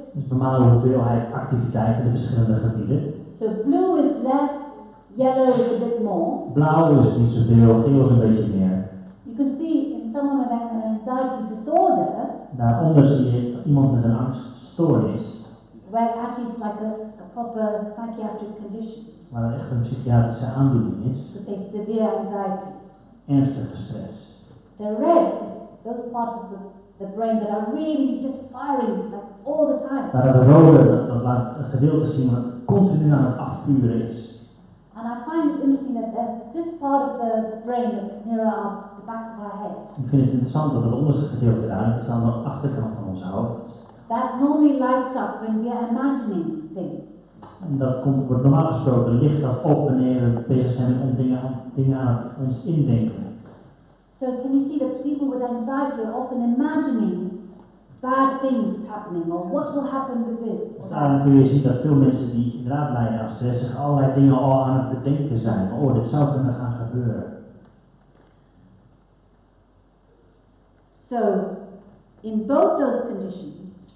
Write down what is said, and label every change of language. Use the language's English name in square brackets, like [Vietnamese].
[Dutch] Dus een normale hoeveelheid activiteit in de verschillende gebieden. [English] So blue is less, yellow is a bit more. [Dutch] Blauw is niet zoveel, geel is een beetje meer. [English] You can see in someone with an anxiety disorder, [Dutch] Daaronder zie je iemand met een angststoornis, [English] where actually it's like a proper psychiatric condition. [Dutch] waar er echt een psychiatrische aandoening is. [English] To say severe anxiety. [Dutch] Ernstige stress. [English] The red is those parts of the brain that are really just firing like all the time. [Dutch] Maar dat rode, dat laat een gedeelte zien wat continu aan het afvuren is. [English] And I find it interesting that this part of the brain is nearer the back of our head. [Dutch] Ik vind het interessant dat het onderste gedeelte daar, dat is aan de achterkant van ons hoofd. [English] That normally lights up when we are imagining things. [Dutch] En dat wordt normaal gesproken licht dat op wanneer we bezig zijn met dingen aan het ons indenken. [English] So can you see that people with anxiety are often imagining bad things happening or what will happen with this or [Dutch] Daarom [English] that. [Dutch] kun je zien dat veel mensen die inderdaad lijden aan stress zich allerlei dingen al aan het bedenken zijn. Oh, dit zou kunnen gaan gebeuren. [English] So in both those conditions,